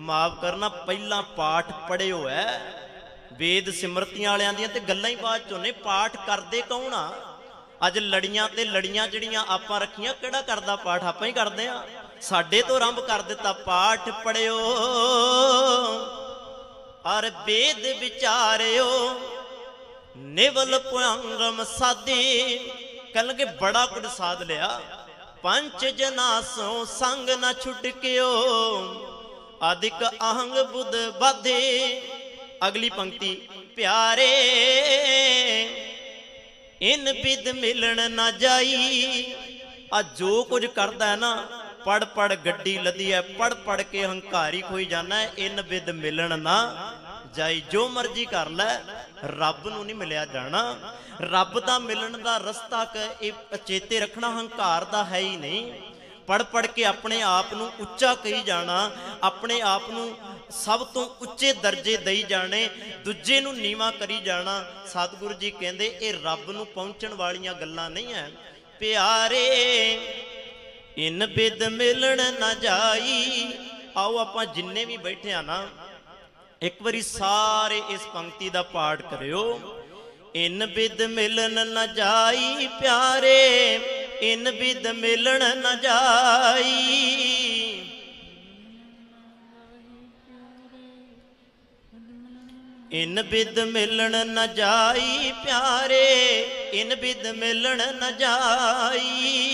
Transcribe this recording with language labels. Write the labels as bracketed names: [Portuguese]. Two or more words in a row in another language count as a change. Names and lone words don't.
[Punjabi] ਮਾਫ਼ ਕਰਨਾ, ਪਹਿਲਾ ਪਾਠ ਪੜ੍ਹਿਓ ਹੈ, ਵੇਦ ਸਿਮਰਤੀਆਂ ਵਾਲੀਆਂ ਦੀਆਂ ਤੇ ਗੱਲਾਂ ਹੀ ਬਾਅਦ ਚੋਂ ਨੇ। ਪਾਠ ਕਰਦੇ ਕੌਣ ਆ? ਅੱਜ ਲੜੀਆਂ ਤੇ ਲੜੀਆਂ ਜਿਹੜੀਆਂ ਆਪਾਂ ਰੱਖੀਆਂ, ਕਿਹੜਾ ਕਰਦਾ ਪਾਠ? ਆਪਾਂ ਹੀ ਕਰਦੇ ਆ। ਸਾਡੇ ਤੋਂ ਆਰੰਭ ਕਰ ਦਿੱਤਾ। ਪਾਠ ਪੜ੍ਹਿਓ ਅਰ ਵੇਦ ਵਿਚਾਰਿਓ, ਨਿਵਲ ਪੁਰੰਗਮ ਸਾਧੀ। ਕਹਿ ਲੱਗੇ ਬੜਾ ਕੁਝ ਸਾਧ ਲਿਆ। ਪੰਚ ਜਨਾਸੋਂ ਸੰਗ ਨ ਛੁਟਕਿਓ, ਅਧਿਕ ਆਹੰਗ ਬੁਧ ਬਾਧੇ। ਅਗਲੀ ਪੰਕਤੀ, ਪਿਆਰੇ ਇਨ ਵਿਦ ਮਿਲਨ ਨ ਜਾਈ। ਆ ਜੋ ਕੁਝ ਕਰਤਾ ਹੈ ਨਾ, ਪੜ੍ਹ ਪੜ੍ਹ ਗੱਡੀ ਲੱਦੀ ਹੈ, ਪੜ੍ਹ ਪੜ੍ਹ ਕੇ ਹੰਕਾਰੀ ਖੋਈ ਜਾਣਾ ਹੈ, ਇਨ ਵਿਦ ਮਿਲਨ ਨਾ ਜਾਈ। ਜੋ ਮਰਜ਼ੀ ਕਰ ਲੈ, ਰੱਬ ਨੂੰ ਨਹੀਂ ਮਿਲਿਆ ਜਾਣਾ। ਰੱਬ ਦਾ ਮਿਲਨ ਦਾ ਰਸਤਾ ਚੇਤੇ ਰੱਖਣਾ ਹੰਕਾਰ ਦਾ ਹੈ ਹੀ ਨਹੀਂ। ਪੜ੍ਹ ਪੜ੍ਹ ਕੇ ਆਪਣੇ ਆਪ ਨੂੰ ਉੱਚਾ ਕਹੀ ਜਾਣਾ, ਆਪਣੇ ਆਪ ਨੂੰ ਸਭ ਤੋਂ ਉੱਚੇ ਦਰਜੇ ਦਈ ਜਾਣੇ, ਦੂਜੇ ਨੂੰ ਨੀਵਾਂ ਕਰੀ ਜਾਣਾ। ਸਤਿਗੁਰੂ ਜੀ ਕਹਿੰਦੇ ਯੇ ਰੱਬ ਨੂੰ ਪਹੁੰਚਣ ਵਾਲੀਆਂ ਗੱਲਾਂ ਨਹੀਂ ਹੈ। ਪਿਆਰੇ ਇਨ ਬਿਦ ਮਿਲਨ ਨ ਜਾਈ। ਆਓ ਆਪਾਂ ਜਿੰਨੇ ਭੀ ਬੈਠੇ ਆ ਨਾ, ਏਕ ਬਾਰੀ ਸਾਰੇ ਇਸ ਪੰਕਤੀ ਦਾ ਪਾਠ ਕਰਿਓ। ਇਨ ਬਿਦ ਮਿਲਨ ਨ ਜਾਈ ਪਿਆਰੇ, ਇਨ ਬਿਦ ਮਿਲਨ ਨ ਜਾਈ। ਇਨ ਬਿਦ ਮਿਲਨ ਨ ਜਾਈ ਪਿਆਰੇ, ਇਨ ਬਿਦ ਮਿਲਨ ਨ ਜਾਈ।